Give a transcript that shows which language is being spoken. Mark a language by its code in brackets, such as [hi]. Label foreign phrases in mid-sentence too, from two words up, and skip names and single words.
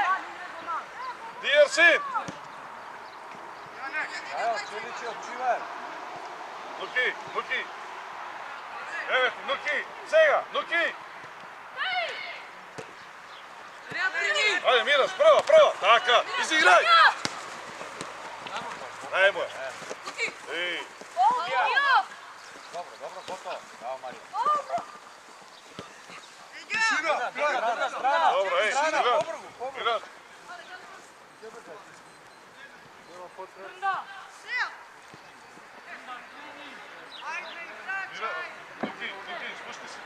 [mk] Нуки! Еве, Нуки! Сега, Нуки! Ајде, Мирас, прва! Така, изиграј! Дај му. Ей. [hr] Dobro, gotovo. Bravo, Mario. [mk] Добро, ей, играч. Нуки, спусти се.